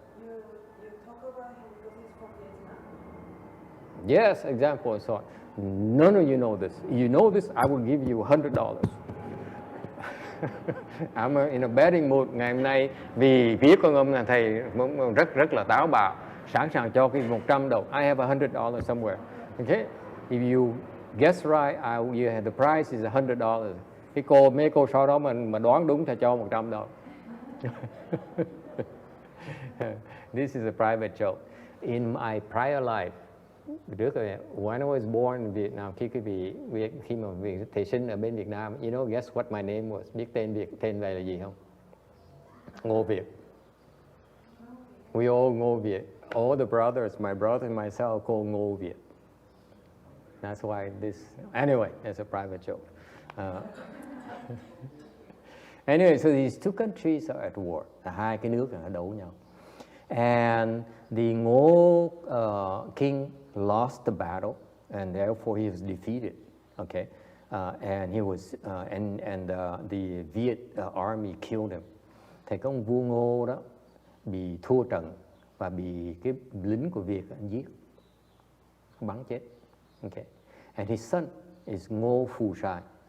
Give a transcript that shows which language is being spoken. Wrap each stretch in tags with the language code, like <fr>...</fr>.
<en>You talk about him because he's from Vietnam. Yes, example and so on. None of you know this. You know this, I will give you $100. I'm in a betting mood</en> <vi>ngày hôm nay vì biết con ông là thầy rất là táo bạo, sẵn sàng cho cái $100.</vi> <en>I have $100 somewhere. Okay? If you guess right, you have the price is $100.</en> <vi>Mấy cô sau đó mà đoán đúng thì cho $100.</vi> <en>This is a private joke. In my prior life, when I was born in Vietnam,</en> <vi>khi mà thầy sinh ở bên Việt Nam,</vi> <en>you know, guess what my name was?</en> <vi>Biết tên này là gì không? Ngô Việt.</vi> <en>We all</en> <vi>Ngô Việt.</vi> <en>All the brothers, my brother and myself, call Ngô Việt. That's why anyway, it's a private joke. Anyway, so these two countries are at war.</en> <vi>Hai cái nước là đấu nhau.</vi> <en>And the Ngô king lost the battle, and therefore he was defeated. Okay, and he was the Viet army killed him.</en> <vi>Thì cái ông vua Ngô đó bị thua trận và bị cái lính của Việt giết, bắn chết.</vi> <en>Okay, and his son is Ngô Phù Sai.</en>